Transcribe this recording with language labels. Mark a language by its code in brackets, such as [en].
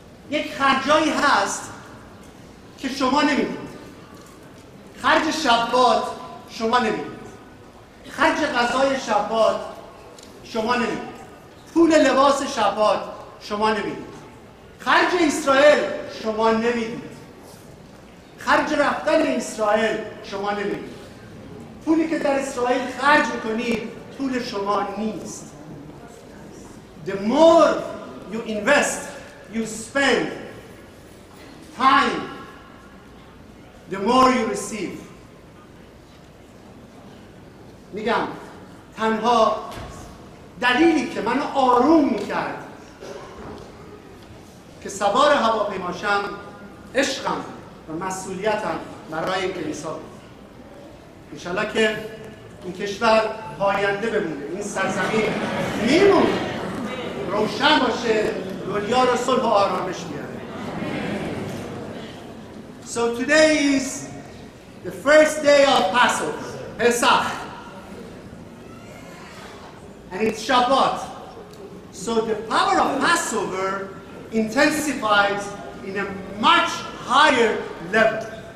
[fa] یک خرجایی هست که شما نمیدید، خرج شبات شما نمیدید، خرج غذای شبات شما نمیدید، پول لباس شبات شما نمیدید، خرج اسرائیل شما نمیدید، خرج رفتن اسرائیل شما نمیدید، پولی که در اسرائیل خرج میکنید پول شما نیست. [en] The more you invest, you spend time, the more you receive. [fa] میگم تنها دلیلی که منو آروم میکرد که سوار هواپیماشم عشقم و مسئولیتم برای این کلیسا بود. انشالله که این کشور پاینده بمونه، این سرزمین میمونه، روشن باشه، دنیا رو صلح و آرامش بیاره. [en] So today is the first day of Pasover, Pesach, and it's Shabbat. So the power of Passover intensifies in a much higher level.